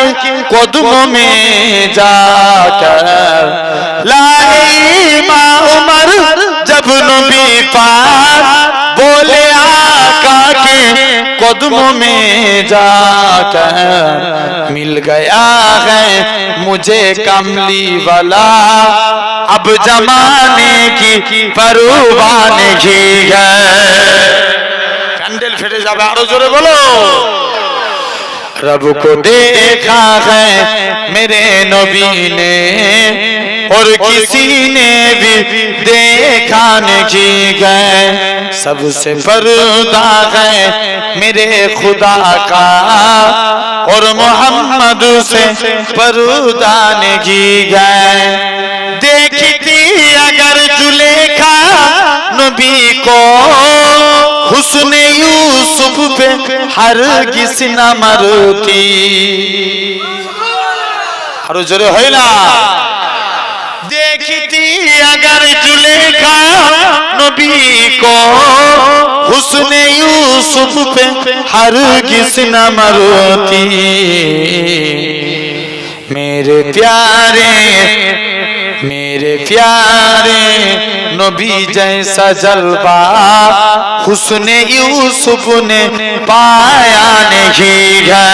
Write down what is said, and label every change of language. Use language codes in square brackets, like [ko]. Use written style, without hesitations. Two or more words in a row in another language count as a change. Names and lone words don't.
[ur] قدموں میں جا کر، لائے امام عمر جب نبی پاک بولے آقا کے قدموں میں جا کر، مل گیا ہے مجھے کملی والا، اب زمانے کی پرواہ نہیں ہے۔ [bn] ক্যান্ডেল ফেটে যাবে, আরো জোরে বলো। [ur] رب کو دیکھا ہے میرے نبی نے اور کسی نے بھی دیکھا نہیں گئے، سب سے پردہ ہے میرے خدا کا اور محمد سے پردہ نہیں گئے۔ دیکھتی اگر زلیخا نبی کو حسن یوسف پہ ہرگز نہ مرتی۔ [bn] আরো জোরে হয় না। [ur] دیکھتی اگر زلیخا نبی کو حسن یوسف پہ ہرگز نہ مرتی۔ میرے پیارے نبی جیسا جلوہ حسن یوسف نے پایا نہیں ہے۔